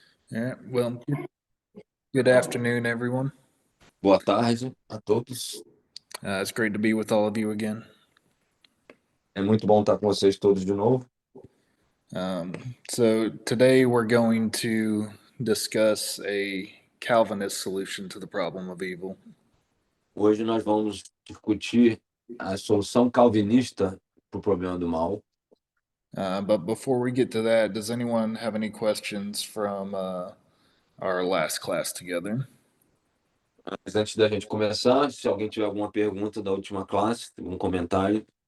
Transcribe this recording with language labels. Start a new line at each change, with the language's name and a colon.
English: Yeah, well, good afternoon, everyone.
Portuguese: Boa tarde a todos.
English: It's great to be with all of you again.
Portuguese: É muito bom estar com vocês todos de novo.
English: So, today we're going to discuss a Calvinist solution to the problem of evil.
Portuguese: Hoje nós vamos discutir a solução calvinista para o problema do mal.
English: But before we get to that, does anyone have any questions from our last class together?
Portuguese: Mas antes da gente começar, se alguém tiver alguma pergunta da última classe, um comentário.